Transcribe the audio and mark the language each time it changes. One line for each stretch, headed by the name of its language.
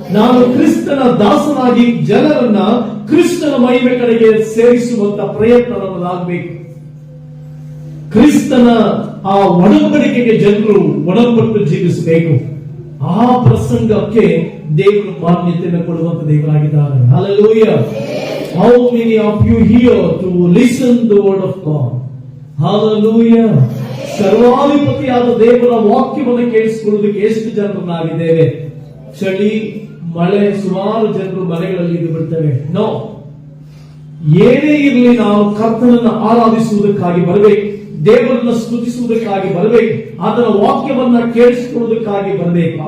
Kannada: ನಾನು ಕ್ರಿಸ್ತನ ದಾಸನಾಗಿ ಜನರನ್ನ ಕ್ರಿಸ್ತನ ಮಹಿಮೆ ಕಡೆಗೆ ಸೇರಿಸುವಂತ ಪ್ರಯತ್ನ ನನ್ನದಾಗಬೇಕು. ಕ್ರಿಸ್ತನ ಆ ಒಡಂಬಡಿಕೆಗೆ ಜನರು ಒಡಂಬಟ್ಟು ಜೀವಿಸಬೇಕು. ಆ ಪ್ರಸಂಗಕ್ಕೆ ದೇವರು ಮಾನ್ಯತೆಯನ್ನು ಕೊಡುವಂತ ದೇವರಾಗಿದ್ದಾರೆ. Hallelujah.
English: How many of you here to listen the word of God? Hallelujah.
Kannada: ಸರ್ವಾಧಿಪತಿಯಾದ ದೇವರ ವಾಕ್ಯವನ್ನು ಕೇಳಿಸಿಕೊಳ್ಳುವುದಕ್ಕೆ ಎಷ್ಟು ಜನರು ನಾವಿದ್ದೇವೆ? ಚಳಿ, ಮಳೆ, ಸುಮಾರು ಜನರು ಮನೆಗಳಲ್ಲಿ ಇದು ಬಿಡ್ತೇವೆ. ನೋ, ಏನೇ ಇರಲಿ ನಾವು ಕರ್ತನನ್ನು ಆರಾಧಿಸುವುದಕ್ಕಾಗಿ ಬರಬೇಕು, ದೇವರನ್ನ ಸ್ತುತಿಸುವುದಕ್ಕಾಗಿ ಬರಬೇಕು, ಅದರ ವಾಕ್ಯವನ್ನ ಕೇಳಿಸಿಕೊಳ್ಳುವುದಕ್ಕಾಗಿ ಬರಬೇಕು.